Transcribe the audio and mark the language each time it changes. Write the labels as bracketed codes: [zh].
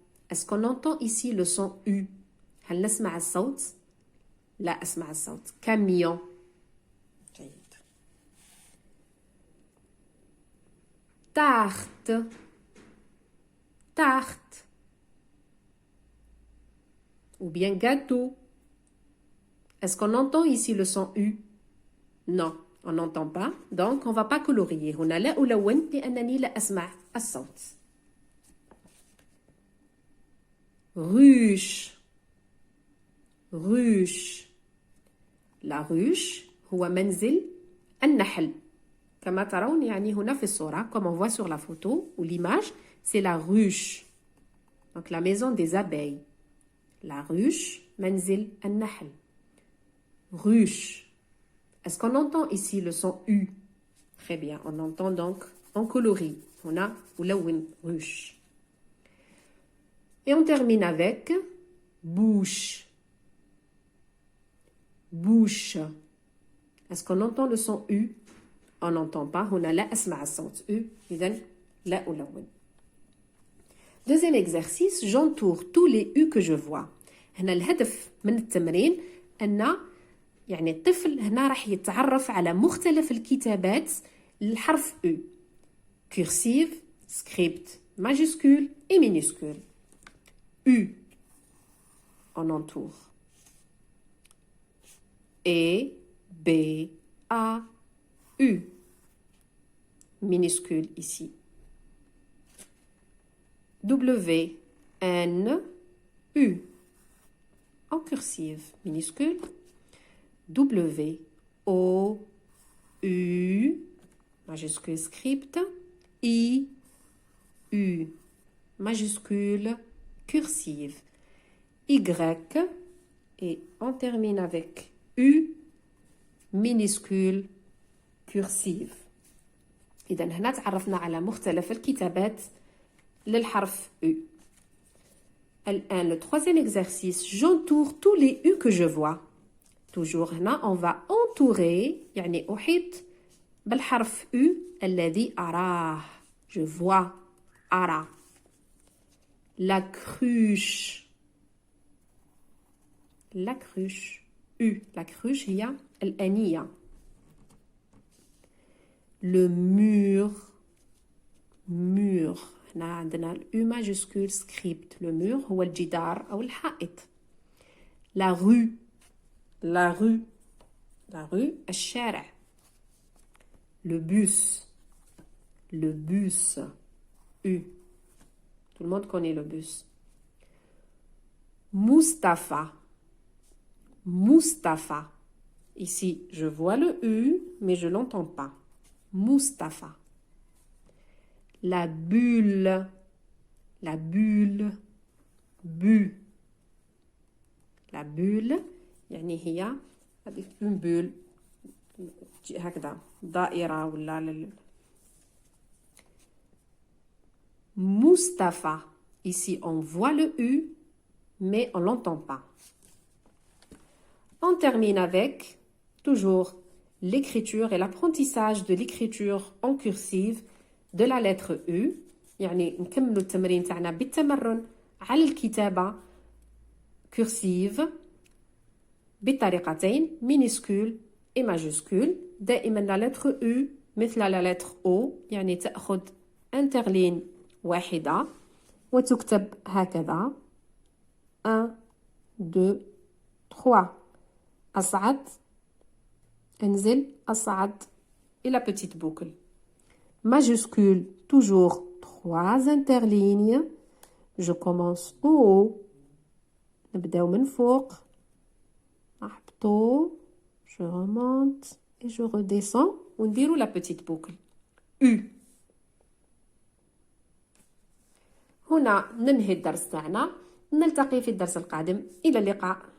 [fr] Est-ce qu'on entend ici le son U? [ar] هل نسمع الصوت؟ لا أسمع الصوت. [fr] Camion. [ar] جيد. [fr] Tarte. Tarte. Ou bien gâteau. Est-ce qu'on entend ici le son U? Non, on n'entend pas. Donc, on ne va pas colorier. [ar] هنا لا ألون لأنني لا أسمع الصوت. [fr] Ruche. Ruche. La ruche [ar] هو منزل النحل. كما ترون يعني هنا في الصورة, [fr] comme on voit sur la photo ou l'image, c'est la ruche. Donc la maison des abeilles. La ruche, [ar] منزل النحل. [fr] Ruche. Est-ce qu'on entend ici le son U? Très bien, on entend donc en coloris. On a ulawin, ruche. Et on termine avec bouche. Bouche. Est-ce qu'on entend le son U? On n'entend pas. On a [ar] la asma الصوت U. إذن لا ألون. [fr] Deuxième exercice, j'entoure tous les U que je vois. [ar] هنا الهدف من التمرين أن يعني الطفل هنا راح يتعرف على مختلف الكتابات للحرف U. [fr] Cursive, script, majuscule et minuscule. U. On entoure. E, B, A, U. Minuscule ici. W, N, U. En cursive minuscule. W, O, U, majuscule script. I, U, majuscule cursive. Y, et on termine avec U, minuscule cursive. [ar] إذا هنا تعرفنا على مختلف الكتابات للحرف U. الآن [fr] le troisième exercice, j'entoure tous les U que je vois. Toujours [ar] هنا [fr] on va entourer [ar] يعني أحيط بالحرف U الذي أراه. [fr] Je vois, [ar] أرى. [fr] La cruche. La cruche. U. La cruche [ar] هي الآنية. [fr] Le mur. Mur. [ar] هنا عندنا ال U [fr] majuscule script. Le mur [ar] هو الجدار أو الحائط. [fr] La rue. La rue. La rue [ar] الشارع. [fr] Le bus. Le bus. U. Tout le monde connaît le bus. Mustapha. Mustapha. Ici, je vois le U, mais je ne l'entends pas. Mustapha. La bulle. La bulle. Bu. La bulle. [ar] يعني هي [fr] une bulle. [ar] هكذا دائرة ولا Mustapha. [fr] Ici, on voit le U, mais on ne l'entend pas. On termine avec, toujours, l'écriture et l'apprentissage de l'écriture en cursive de la lettre U. [ar] يعني نكملوا التمرين تاعنا بالتمرن على الكتابة cursive بطريقتين [fr] minuscule et majuscule. [ar] دائما [fr] la lettre U [ar] مثل [fr] la lettre O [ar] يعني تأخذ انترلين واحدة وتكتب هكذا 1 2 3 أصعد انزل أصعد إلى [fr] petite boucle. Majuscule toujours 3 interlignes. Je commence en haut. [ar] نبداو من فوق نحبطو. [fr] Je remonte et je redescends [ar] ونديرو [fr] la petite boucle. U. [ar] هنا ننهي الدرس تاعنا. نلتقي في الدرس القادم. إلى اللقاء.